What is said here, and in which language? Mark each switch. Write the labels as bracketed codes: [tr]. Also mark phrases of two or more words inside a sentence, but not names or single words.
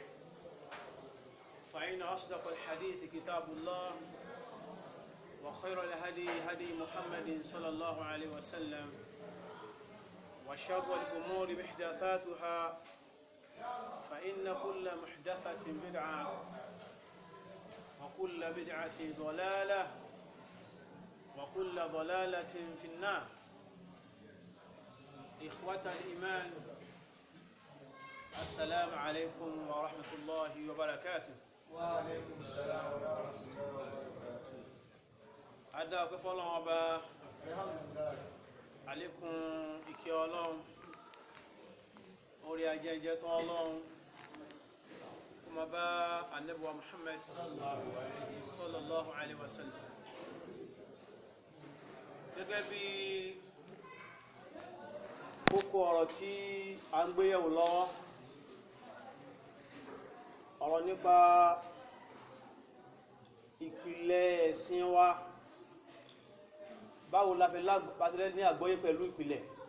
[ar] فإن أصدق الحديث كتاب الله وخير الهدي هدي محمد صلى الله عليه وسلم وشر الأمور محدثاتها فإن كل محدثة بدعة وكل بدعة ضلالة وكل ضلالة في النار. إخوة الإيمان السلام عليكم ورحمة الله وبركاته. وعليكم السلام ورحمة الله وبركاته. [yo] Adá ọpẹ́ fọ́lọ́run Ọba, [ar] Alhamdulillah. [yo] àlékún ìkẹ́ Ọlọ́run, orí ajẹ́jẹ́ tán Ọlọ́run, kó máa bá Ànábì wa Muhammad [ar] sallallahu alaihi wasallam. [yo] Gẹ́gẹ́ bí kókó ọ̀rọ̀ tí a ń gbé yẹ̀wò lọ́wọ́, ọ̀rọ̀ nípa ìpìlẹ̀ ẹ̀sìn wa, báwo la fẹ́ lágbàtẹ́lẹ́ ní àgbọ́yé pẹ̀lú ìpìlẹ̀.